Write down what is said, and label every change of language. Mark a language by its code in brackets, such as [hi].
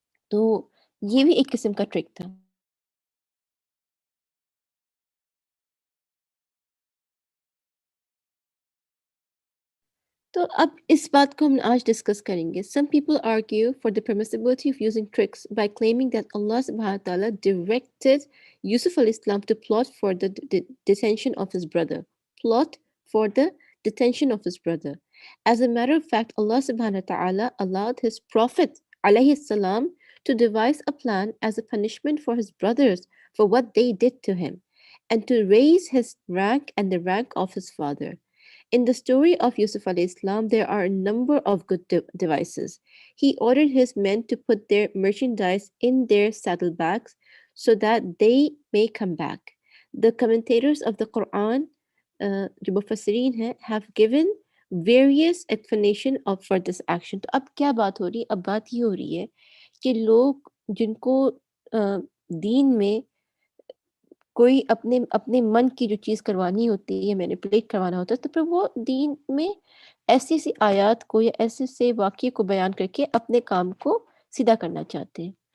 [ur] تو یہ بھی ایک قسم کا ٹرک تھا. تو اب اس بات کو ہم آج ڈسکس کریں گے. [en] Some people argue for the permissibility of using tricks by claiming that Allah subhanahu wa ta'ala directed Yusuf al-Islam to plot for the detention of his brother. Plot for the detention of his brother. As a matter of fact, Allah subhanahu wa ta'ala allowed his prophet alayhi salam to devise a plan as a punishment for his brothers for what they did to him, and to raise his rank and the rank of his father. In the story of Yusuf alayhi salam, there are a number of good devices. He ordered his men to put their merchandise in their saddlebags so that they may come back. The commentators of the Quran, [ur] جو مفسرین ہیں, [en] have given various explanation for this action. [ur] تو اب کیا بات ہو رہی ہے؟ اب بات یہ ہو رہی ہے کہ لوگ جن کو دین میں کوئی اپنے من کی جو چیز کروانی ہوتی ہے یا مینیپولیٹ کروانا ہوتا ہے، تو پھر وہ دین میں ایسی ایسی آیات کو یا ایسے سے واقعے کو بیان کر کے اپنے کام کو سیدھا کرنا چاہتے ہیں.